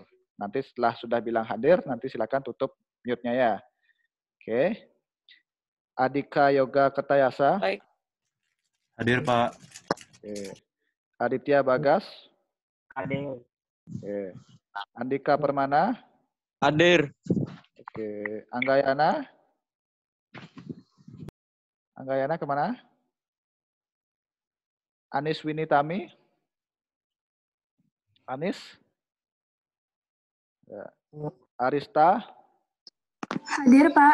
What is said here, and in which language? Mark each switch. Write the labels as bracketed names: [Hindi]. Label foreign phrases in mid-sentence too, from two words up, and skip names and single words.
[Indonesian] Nanti setelah sudah bilang hadir, nanti silakan tutup mute-nya ya. Oke. Adika Yoga Kertayasa. Baik. Hadir, Pak. Oke. Aditya Bagas. Hadir. Oke. Andika Permana. Hadir. Oke. Anggayana. Anggayana kemana? Anis Winitami. Anis. Ya. Arista. Hadir, Pak.